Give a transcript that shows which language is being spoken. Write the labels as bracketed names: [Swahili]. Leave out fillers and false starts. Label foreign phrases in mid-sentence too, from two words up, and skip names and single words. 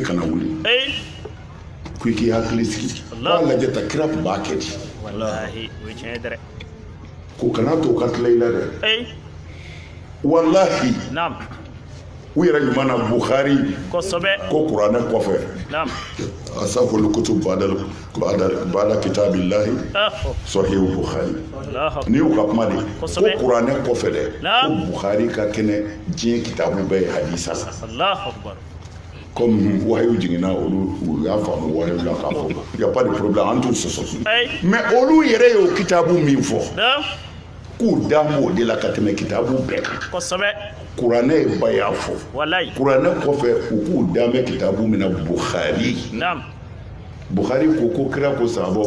[Bambara] kana wuli ko i k'i hakili sigi k'a lajɛ ta kira tun b'a kɛ di ko kana to ka tila i la dɛ wallahi u yɛrɛ ɲuman na Bukhari ko kuranɛ kɔfɛ [Arabic] أصح الكتب بعد كتاب الله [Bambara] sahih Bukhari ni y'u ka kuma de ko kuranɛ kɔfɛ dɛ ko Bukhari ka kɛnɛ diɲɛ kitabu bɛɛ ye hadisa comme wahayu jiginna olu y'a faamu wahayu la k'a fɔ [French] y a pas de problème [Bambara] an t'u sɔsɔ mais olu yɛrɛ y'o kitabu min fɔ k'u dan b'o de la ka tɛmɛ kitabu bɛɛ kan kuranɛ ye ba y'a fɔ kuranɛ kɔfɛ u k'u dan bɛ kitabu min na Bukhari Bukhari ko kira ko sahabaw